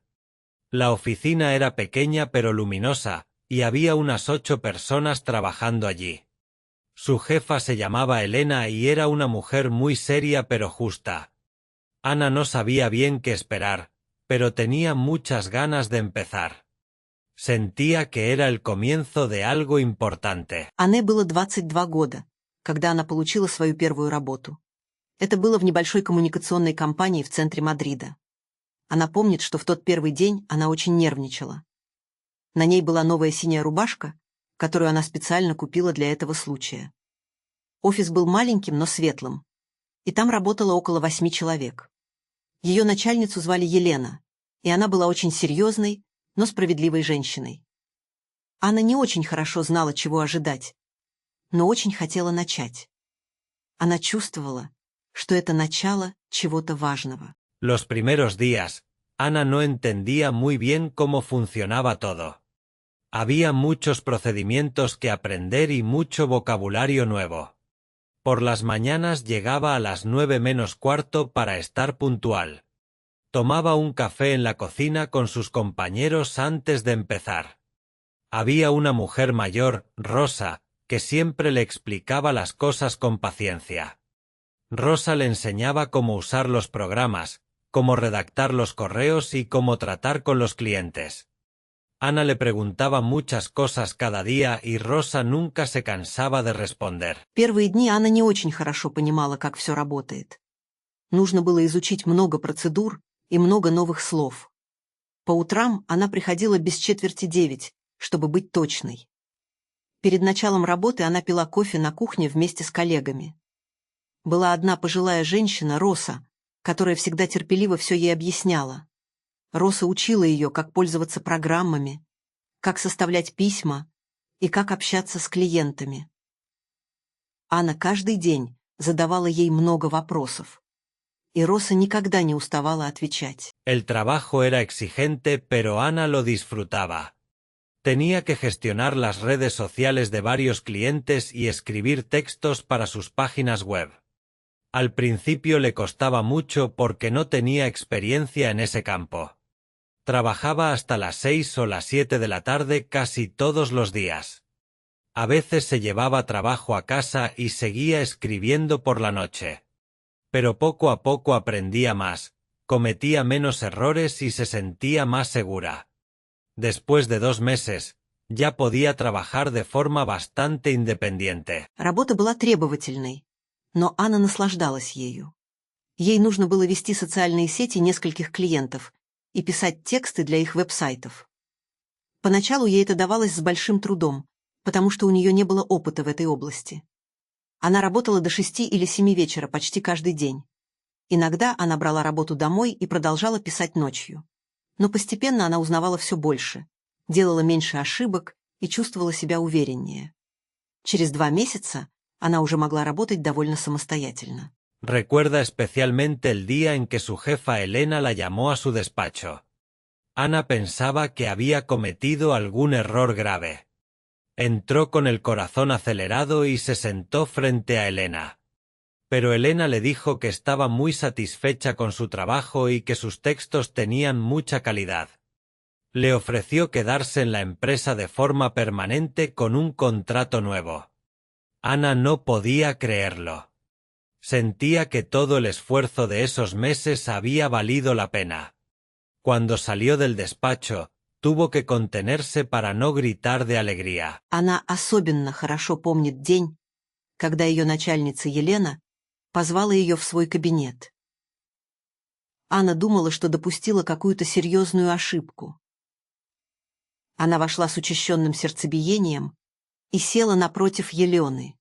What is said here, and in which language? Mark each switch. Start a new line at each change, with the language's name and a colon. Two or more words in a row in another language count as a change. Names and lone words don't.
Spanish: La oficina era pequeña pero luminosa, y había unas 8 personas trabajando allí. Su jefa se llamaba Elena y era una mujer muy seria pero justa. Ana no sabía bien qué esperar, pero tenía muchas ganas de empezar. Sentía que era el comienzo de algo importante.
Russian: Анне было 22 года, когда она получила свою первую работу. Это было в небольшой коммуникационной компании в центре Мадрида. Она помнит, что в тот первый день она очень нервничала. На ней была новая синяя рубашка, которую она специально купила для этого случая. Офис был маленьким, но светлым, и там работало около 8 человек. Ее начальницу звали Елена, и она была очень серьезной, но справедливой женщиной. Анна не очень хорошо знала, чего ожидать, но очень хотела начать. Она чувствовала, что это начало чего-то важного.
Spanish: Los primeros días, Ana no entendía muy bien cómo funcionaba todo. Había muchos procedimientos que aprender y mucho vocabulario nuevo. Por las mañanas llegaba a las 9 menos cuarto para estar puntual. Tomaba un café en la cocina con sus compañeros antes de empezar. Había una mujer mayor, Rosa, que siempre le explicaba las cosas con paciencia. Rosa le enseñaba cómo usar los programas, cómo redactar los correos y cómo tratar con los clientes. Ana le preguntaba muchas cosas cada día y Rosa nunca se cansaba de responder.
Russian: Первые дни Анна не очень хорошо понимала, как все работает. Нужно было изучить много процедур и много новых слов. По утрам она приходила без 8:45, чтобы быть точной. Перед началом работы она пила кофе на кухне вместе с коллегами. Была одна пожилая женщина, Роса, которая всегда терпеливо все ей объясняла. Роса учила ее, как пользоваться программами, как составлять письма и как общаться с клиентами. Анна каждый день задавала ей много вопросов, и Роса никогда не уставала отвечать.
Spanish: El trabajo era exigente, pero Ana lo disfrutaba. Tenía que gestionar las redes sociales de varios clientes y escribir textos para sus páginas web. Al principio le costaba mucho porque no tenía experiencia en ese campo. Trabajaba hasta las 6 o las 7 de la tarde casi todos los días. A veces se llevaba trabajo a casa y seguía escribiendo por la noche. Pero poco a poco aprendía más, cometía menos errores y se sentía más segura. Después de 2 meses, ya podía trabajar de forma bastante independiente.
Russian: Работа была требовательной, но Анна наслаждалась ею. Ей нужно было вести социальные сети нескольких клиентов и писать тексты для их веб-сайтов. Поначалу ей это давалось с большим трудом, потому что у нее не было опыта в этой области. Она работала до 6 или 7 вечера почти каждый день. Иногда она брала работу домой и продолжала писать ночью. Но постепенно она узнавала все больше, делала меньше ошибок и чувствовала себя увереннее. Через 2 месяца она уже могла работать довольно самостоятельно.
Spanish: Recuerda especialmente el día en que su jefa Elena la llamó a su despacho. Ana pensaba que había cometido algún error grave. Entró con el corazón acelerado y se sentó frente a Elena. pero Elena le dijo que estaba muy satisfecha con su trabajo y que sus textos tenían mucha calidad. Le ofreció quedarse en la empresa de forma permanente con un contrato nuevo. Ana no podía creerlo. Sentía que todo el esfuerzo de esos meses había valido la pena. Cuando salió del despacho, tuvo que contenerse para no gritar de alegría.
Russian: Она особенно хорошо помнит день, когда ее начальница Елена позвала ее в свой кабинет. Анна думала, что допустила какую-то серьезную ошибку. Она вошла с учащенным сердцебиением и села напротив Елены.